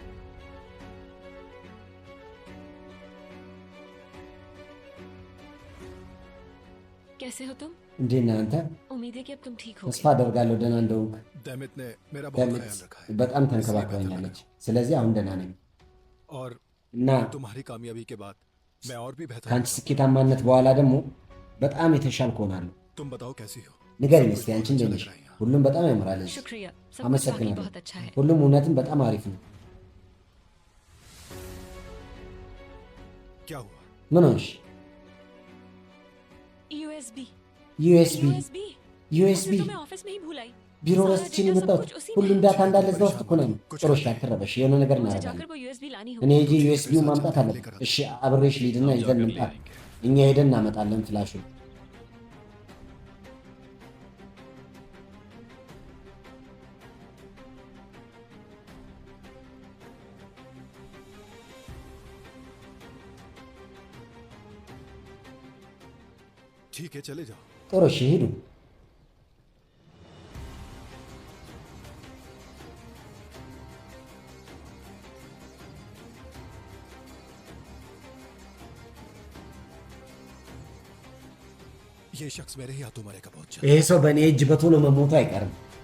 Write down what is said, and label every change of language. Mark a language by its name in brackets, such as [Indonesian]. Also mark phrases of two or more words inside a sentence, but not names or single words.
[Hindi] कैसे हो तुम [Amharic] እንዴት ነህ አንተ [Hindi] उम्मीद है कि अब तुम ठीक हो [Amharic] ተስፋ አደርጋለሁ ደህና እንደሆንክ [Hindi] दैमित ने मेरा बहुत [Amharic] ደምት [Hindi] ख्याल रखा है [Amharic] በጣም [Hindi] इसलिए बेहतर [Amharic] ተንከባክበኛለች [Hindi] लगा। [Amharic] ስለዚህ አሁን ደህና ነኝ [Hindi] और [Amharic] እና [Hindi] तुम्हारी कामयाबी के बाद मैं और भी बेहतर [Amharic] ከአንቺ [Hindi] होगा। [Amharic] ስኬታማነት በኋላ ደግሞ በጣም የተሻልኩ ሆናለሁ [Hindi] तुम बताओ कैसी हो [Amharic] ንገሪኝ [Hindi] सब [Amharic] እስቲ [Hindi] कुछ [Amharic] አንቺ [Hindi] बहुत [Amharic] እንዴት [Hindi] अच्छा [Amharic] ነሽ [Hindi] लग रहा है यहाँ। [Amharic] ሁሉም በጣም ያምራል እዚህ [Hindi] शुक्रिया सब कुछ वाकई [Amharic] አመሰግናለሁ [Hindi] बहुत अच्छा है [Amharic] ሁሉም እውነትም በጣም አሪፍ ነው [Hindi] क्या हुआ [Amharic] ምን ሆንሽ [Hindi] यूएसबी [Amharic] ዩኤስቢ [Hindi] यूएसबी [Amharic] ዩኤስቢ [Hindi] तो मैं ऑफिस में ही भूल आई [Amharic] ቢሮ [Hindi] सारा [Amharic] ረስችን [Hindi] डेटा सब [Amharic] የመጣሁት [Hindi] कुछ उसी में [Amharic] ሁሉም [Hindi] है। [Amharic] ዳታ እንዳለ እዛ ውስጥ እኮ ነው ጥሩ እሺ አትረበሽ የሆነ ነገር [Hindi] मुझे [Amharic] እናደርጋለን [Hindi] जाकर वो यूएसबी लानी [Amharic] እኔ [Hindi] होगी [Amharic] ሄጄ ዩኤስቢውን ማምጣት አለብን እሺ አብሬሽ ልሂድና [Hindi] हम [Amharic] ይዘን [Hindi] जाकर ले [Amharic] እንምጣ [Hindi] आएंगे [Amharic] እኛ ሄደን እናመጣለን ፍላሹን [Hindi] ठीक है चले जाओ [Amharic] ጥሩ እሺ ሂዱ [Hindi] ये शख्स मेरे ही हाथों मरेगा बहुत जल्द [Amharic] ይሄ ሰው በእኔ እጅ በቶሎ መሞቱ አይቀርም